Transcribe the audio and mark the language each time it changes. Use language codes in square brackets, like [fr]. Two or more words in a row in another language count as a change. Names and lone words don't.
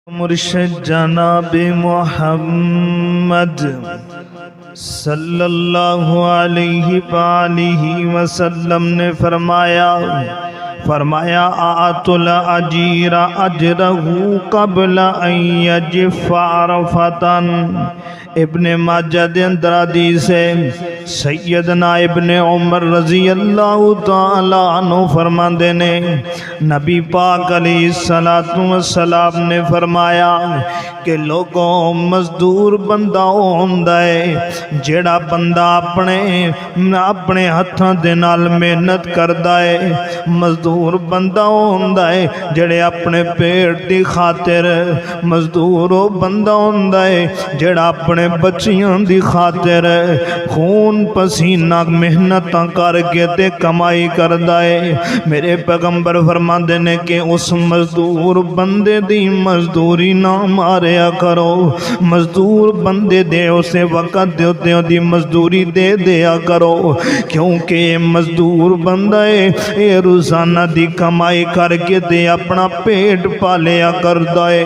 [ur] مرشد جناب محمد صلی اللہ علیہ وآلہ وسلم نے فرمایا [ar] آت العجیر اجرہ قبل ان یجف عرفتن۔ [pa] ابن ماجہ دے اندر حدیث ہے، سیدنا ابن عمر رضی اللہ تعالی عنہ فرماندے نے نبی پاک علیہ السلام نے فرمایا کہ لوگوں مزدور بندہ ہوندا ہے جیڑا بندہ اپنے ہتھاں دے نال محنت کردا ہے، مزدور بندہ ہوندا ہے جڑے اپنے پیٹ دی خاطر، مزدور بندہ ہوندا ہے جڑا اپنے بچیاں دی خاطر خون پسینہ محنتاں کر کے تے کمائی کردا ہے۔ میرے پیغمبر فرماندے نے کہ اس مزدور بندے دی مزدوری نہ ماریا کرو، مزدور بندے دے اسے وقت دے دی مزدوری دے دیا کرو، کیونکہ مزدور بندہ ہے اے روزانہ دی کمائی کر کے تے اپنا پیٹ پالیا کردا ہے۔